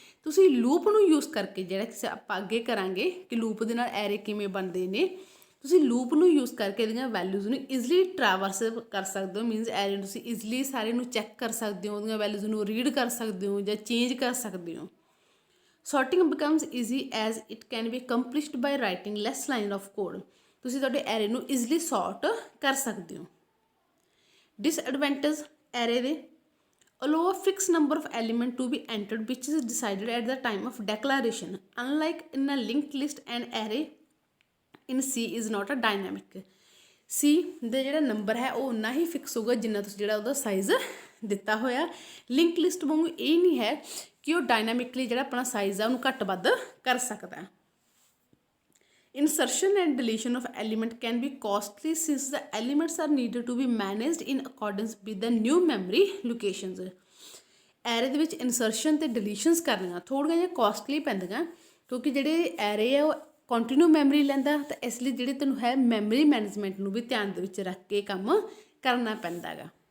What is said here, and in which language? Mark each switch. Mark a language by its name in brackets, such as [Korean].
[Punjabi] ਤੁਸੀਂ ਲੂਪ ਨੂੰ ਯੂਜ਼ ਕਰਕੇ, ਜਿਹੜਾ ਕਿ ਆਪਾਂ ਅੱਗੇ ਕਰਾਂਗੇ ਕਿ ਲੂਪ ਦੇ ਨਾਲ ਐਰੇ ਕਿਵੇਂ ਬਣਦੇ ਨੇ, ਤੁਸੀਂ ਲੂਪ ਨੂੰ ਯੂਜ਼ ਕਰਕੇ ਇਹਦੀਆਂ ਵੈਲਿਊਜ਼ ਨੂੰ ਈਜ਼ੀਲੀ ਟ੍ਰੈਵਰਸ ਕਰ ਸਕਦੇ ਹੋ, ਮੀਨਸ ਐਰੇ ਨੂੰ ਤੁਸੀਂ ਈਜ਼ੀਲੀ ਸਾਰੇ ਨੂੰ ਚੈੱਕ ਕਰ ਸਕਦੇ ਹੋ, ਉਹਦੀਆਂ ਵੈਲਿਊਜ਼ ਨੂੰ ਰੀਡ ਕਰ ਸਕਦੇ ਹੋ ਜਾਂ ਚੇਂਜ ਕਰ ਸਕਦੇ ਹੋ। [English] sorting becomes easy as it can be accomplished by writing less line of code, [Punjabi] ਤੁਸੀਂ ਤੁਹਾਡੇ ਐਰੇ ਨੂੰ ਈਜ਼ੀਲੀ ਸੌਰਟ ਕਰ ਸਕਦੇ ਹੋ। ਡਿਸਐਡਵਾਂਟੇਜ ਐਰੇ ਦੇ, [English] allow a fixed number of element to be entered which is decided at the time of declaration, unlike in a linked list and array in C is not a dynamic। [Punjabi] C ਦਾ ਜਿਹੜਾ number ਹੈ ਉਹ ਉਨਾ ਹੀ fix ਹੋਊਗਾ ਜਿੰਨਾ ਤੁਸੀਂ ਜਿਹੜਾ ਉਹਦਾ size ਦਿੱਤਾ ਹੋਇਆ। ਲਿੰਕ ਲਿਸਟ ਵਾਂਗੂ ਇਹ ਨਹੀਂ ਹੈ ਕਿ ਉਹ ਡਾਇਨਾਮਿਕਲੀ ਜਿਹੜਾ ਆਪਣਾ ਸਾਈਜ਼ ਆ ਉਹਨੂੰ ਘੱਟ ਵੱਧ ਕਰ ਸਕਦਾ। [English] Insertion and deletion of element can be costly since the elements are needed to be managed in accordance with the new memory locations। [Punjabi] Array ਦੇ ਵਿੱਚ ਇਨਸਰਸ਼ਨ ਤੇ ਡਿਲੀਸ਼ਨਸ ਕਰਨੀਆਂ ਥੋੜ੍ਹੀਆਂ ਜਿਹੀਆਂ ਕੋਸਟਲੀ ਪੈਂਦੀਆਂ, ਕਿਉਂਕਿ ਜਿਹੜੇ ਐਰੇ ਆ ਉਹ ਕੰਟੀਨਿਊ ਮੈਮਰੀ ਲੈਂਦਾ, ਤਾਂ ਇਸ ਲਈ ਜਿਹੜੇ ਤੈਨੂੰ ਹੈ ਮੈਮਰੀ ਮੈਨੇਜਮੈਂਟ ਨੂੰ ਵੀ ਧਿਆਨ ਦੇ ਵਿੱਚ ਰੱਖ ਕੇ ਕੰਮ ਕਰਨਾ ਪੈਂਦਾ ਗਾ।